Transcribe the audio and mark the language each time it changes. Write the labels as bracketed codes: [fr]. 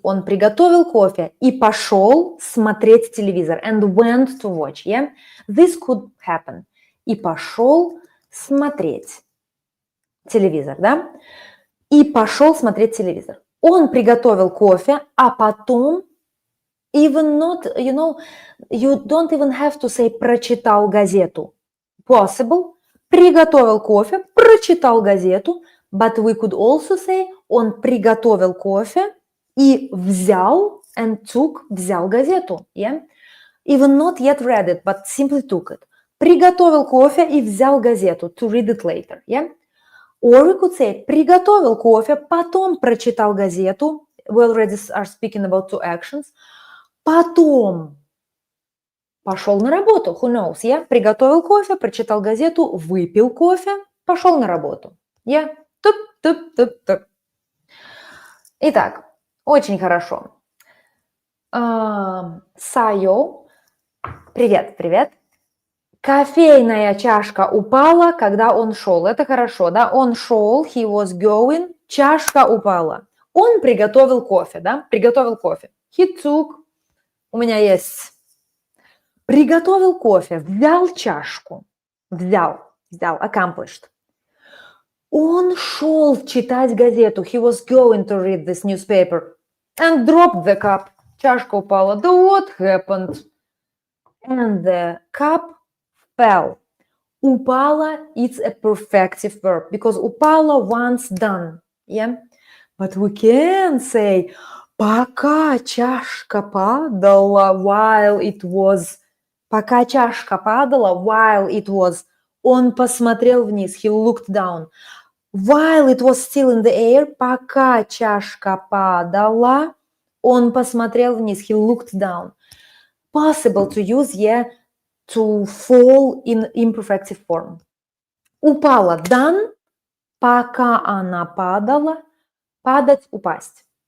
[ru] Он приготовил кофе и пошел смотреть телевизор. [en] And went to watch. Yeah? This could happen. [ru] И пошел смотреть телевизор, да? И пошел смотреть телевизор. Он приготовил кофе, а потом [en] even not, you know, you don't even have to say [ru] прочитал газету. [en] Possible. [ru] Приготовил кофе, прочитал газету. [en] But we could also say [ru] он приготовил кофе и взял [en] and took, [ru] взял газету. [en] Yeah? Even not yet read it, but simply took it. [ru] Приготовил кофе и взял газету. [en] To read it later. Yeah? Or we could say [ru] приготовил кофе, потом прочитал газету. [en] We already are speaking about two actions. [ru] Потом пошел на работу. [en] Who knows? Yeah? [ru] Приготовил кофе, прочитал газету, выпил кофе, пошел на работу. [en] Yeah? Туп. [ru] Итак, очень хорошо. Сайо. Привет. Кофейная чашка упала, когда он шел. Это хорошо, да? Он шел, [en] he was going, [ru] чашка упала. Он приготовил кофе, да? Приготовил кофе. He took, у меня есть. Приготовил кофе, взял чашку. Взял, accomplished. Он шел читать газету. [en] He was going to read this newspaper. And dropped the cup. [ru] Чашка упала. [en] The what happened? And the cup fell. Упала, it's a perfective verb. Because упала once done. Yeah? But we can say [ru] пока чашка падала [en] while it was. [ru] Пока чашка падала [en] while it was. [ru] Он посмотрел вниз. [en] He looked down. While it was still in the air, [ru] пока чашка падала, он посмотрел вниз. [en] He looked down. Possible to use, yeah, to fall in imperfective form. [ru] Упала, done, пока она падала, падать, упасть.